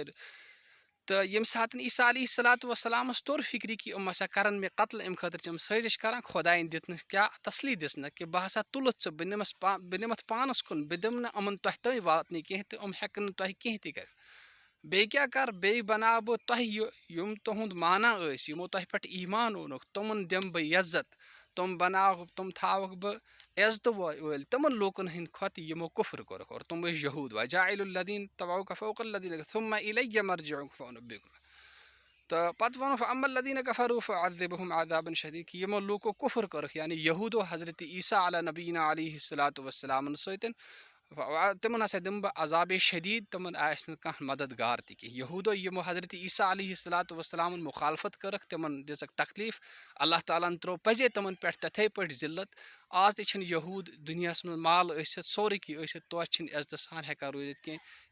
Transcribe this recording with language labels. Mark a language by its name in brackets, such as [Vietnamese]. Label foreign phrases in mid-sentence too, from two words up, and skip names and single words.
[Kashmiri] تہٕ ییٚمہِ ساتہٕ عیسیٰ [Arabic] علیہ الصلوۃ والسلامس [Kashmiri] توٚر فِکرِ کہِ یِم ہسا کرن مےٚ قتل، اَمہِ خٲطرٕ چھِ یِم سٲزش کران، خۄداین دِژ نہٕ کیٛاہ تسلی دِژنکھ کہِ بہٕ ہسا تُلُتھ ژٕ، بہٕ نِمتھ پانس کُن، بہٕ دِمہٕ نہٕ یِمن تۄہہِ تانۍ واتنہٕ کینٛہہ تہٕ یِم ہٮ۪کن نہٕ تۄہہِ کینٛہہ تہِ کٔرِتھ۔ بیٚیہِ کیٛاہ کر، بیٚیہِ بناو بہٕ تۄہہِ یِم تُہُنٛد مانا ٲسۍ، یِمو تۄہہِ پٮ۪ٹھ ایٖمان اوٚنُکھ، تِمن دِمہٕ بہٕ عزت، تِم تھاوکھ بہٕ عزتہٕ وٲلۍ تِمن لوٗکن ہٕنٛدۍ کھۄتہٕ یِمو کُفر کوٚرُکھ، اور تِم ٲسۍ یہوٗد۔ [Arabic] وجاعل الذین اتبعوک فوق الذین ثم الیہ مرجعکم فانبئکم۔ [Kashmiri] تہٕ پتہٕ ووٚنُکھ [Arabic] فاما الذین کفروا فاعذبہم عذابا شدیدا، [Kashmiri] کہِ یِمو لوٗکو کُفر کوٚرُکھ، یعنی یہوٗدو حضرت عیسیٰ [Arabic] علیٰ نبینا علیہ الصلوۃ والسلامن [Kashmiri] سۭتۍ، تمن ہسا دم بہ عذاب شدید، تمن آس نہ مددگار تہ کی یہودو یمو حضرت عیسیٰ [Arabic] علیہ الصلاۃ والسلام [Kashmiri] مخالفت کرکھ تمن دژک تکلیف، اللہ تعالیٰ ہن ترو پزے تمن پہ تتھے پٲٹھۍ ذلت. آز تہ چھنہٕ یہود دُنیاہس منٛز مال ٲسِتھ سورُے کینٛہہ ٲسِتھ توتہِ چھِنہٕ عزتہٕ سان ہٮ۪کان روٗزِتھ کینٛہہ.